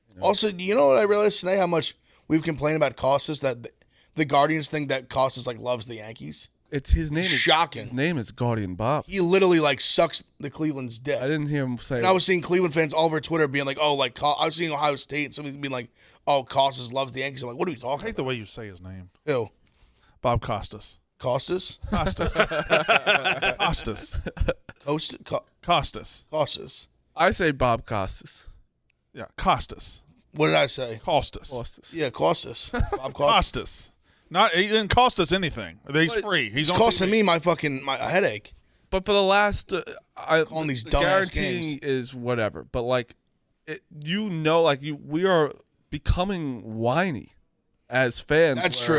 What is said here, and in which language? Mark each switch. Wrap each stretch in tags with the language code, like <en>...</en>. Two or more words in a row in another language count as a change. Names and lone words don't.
<en>Also, do you know what I realized today? How much we've complained about Costas, that the Guardians think that Costas like loves the Yankees. It's his name. Shocking. His name is Guardian Bob. He literally like sucks the Cleveland's dick. I didn't hear him say. And I was seeing Cleveland fans all over Twitter being like, "Oh, like I was seeing Ohio State, somebody being like, oh, Costas loves the Yankees." I'm like, "What are we I talking hate the about?" way you say his name. Who? Bob Costas. Costas? Costas. Costas. Costas. Costas. I say Bob Costas. Yeah, Costas. What did I say? Costas. Costas. Yeah, Costas. Bob Costas. Costas. He didn't cost us anything. He's But free. He's It's on costing TV. me my headache. But for the last, Calling these dumbass guaranteeing games. is whatever. But like, we are becoming whiny as fans. That's where</en>